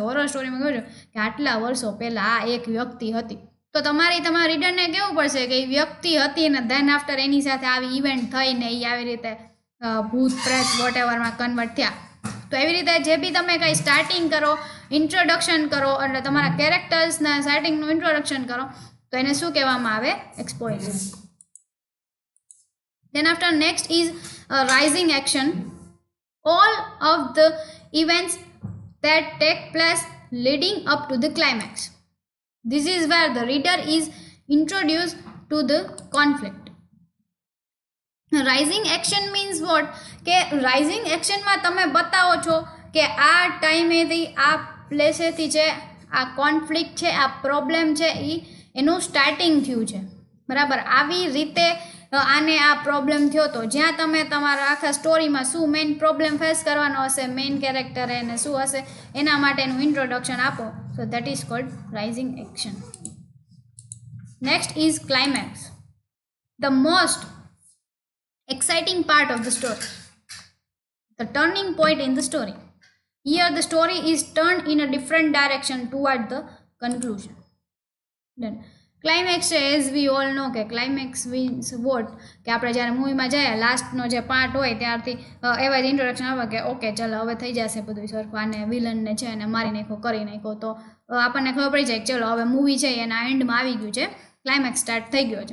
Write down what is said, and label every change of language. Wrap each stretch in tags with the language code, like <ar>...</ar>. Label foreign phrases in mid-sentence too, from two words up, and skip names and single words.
<gu>હોરર સ્ટોરીમાં કહો છો કે આટલા વર્ષો પહેલાં આ એક વ્યક્તિ હતી, તો તમારા રીડરને કહેવું પડશે કે એ વ્યક્તિ હતી ને</gu> <en>then after</en> <gu>એની સાથે આવી ઇવેન્ટ થઈને એ આવી રીતે ભૂત પ્રેત</gu> <en>what everમાં</en> <gu>કન્વર્ટ થયા. તો એવી રીતે જે બી તમે કંઈ સ્ટાર્ટિંગ કરો, ઇન્ટ્રોડક્શન કરો, એટલે તમારા કેરેક્ટર્સના સેટિંગનું ઇન્ટ્રોડક્શન કરો તો એને શું કહેવામાં આવે? એક્સપોઝિશન.</gu> <en>Then after next is rising action. All of the events that take place leading up to the climax. This is where the reader is introduced to the conflict. Rising action means what?</en> <gu>કે</gu> <en>rising action</en> <gu>માં તમે બતાવો છો કે આ ટાઈમેથી આ પ્લેસેથી છે આ કોન્ફ્લિક્ટ છે આ પ્રોબ્લેમ છે એનું સ્ટાર્ટિંગ થયું છે, બરાબર. આવી રીતે આને આ પ્રોબ્લેમ થયો તો જ્યાં તમે તમારા આખા સ્ટોરીમાં શું</gu> <en>main problem face</en> <gu>કરવાનો હશે,</gu> <en>main character</en> <gu>એને શું હશે એના માટેનું ઇન્ટ્રોડક્શન આપો.</gu> <en>So that is called rising action. Next is climax, the most exciting part of the story, the turning point in the story. Here the story is turned in a different direction toward the conclusion.</en> <gu>Then ક્લાઇમેક્સ છે</gu> <en>as we all know</en> <gu>કે ક્લાઇમેક્સ</gu> <en>means what</en> <gu>કે આપણે જ્યારે મૂવીમાં જઈએ લાસ્ટનો જે પાર્ટ હોય ત્યારથી એવા જ ઇન્ટ્રોડક્શન આવે કે ઓકે ચલો હવે થઈ જશે બધું સરખું, આને વિલનને છે એને મારી નાખો કરી નાખો, તો આપણને ખબર પડી જાય કે ચલો હવે મૂવી છે એના એન્ડમાં આવી ગયું છે, ક્લાઇમેક્સ સ્ટાર્ટ થઈ ગયો છે.</gu>